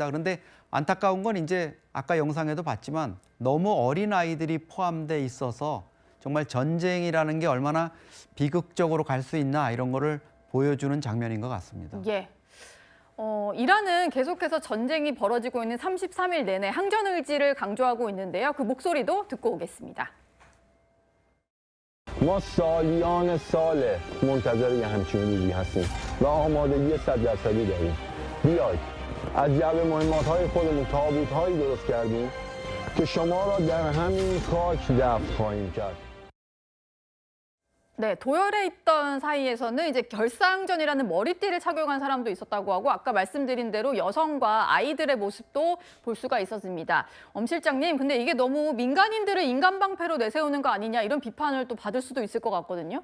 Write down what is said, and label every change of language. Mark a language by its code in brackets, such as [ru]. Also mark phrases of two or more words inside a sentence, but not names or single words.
[ko] 그런데 안타까운 건 이제 아까 영상에도 봤지만 너무 어린 아이들이 포함돼 있어서 정말 전쟁이라는 게 얼마나 비극적으로 갈 수 있나 이런 거를 보여주는 장면인 것 같습니다. 이란은 계속해서 전쟁이 벌어지고 있는 33일 내내 항전 의지를 강조하고 있는데요. 그 목소리도 듣고 오겠습니다. [fa] ما سالیان ساله منتظر یه همچین روزی هستیم و آمادگی 100% داریم. بیاید از جعبه مهمات‌های خودمون تابوت‌هایی درست کردیم که شما را در همین خاک دفن خواهیم کرد. [ko] 네, 도열에 있던 사이에서는 이제 결사항전이라는 머리띠를 착용한 사람도 있었다고 하고 아까 말씀드린 대로 여성과 아이들의 모습도 볼 수가 있었습니다. 엄 실장님, 근데 이게 너무 민간인들을 인간 방패로 내세우는 거 아니냐 이런 비판을 또 받을 수도 있을 것 같거든요.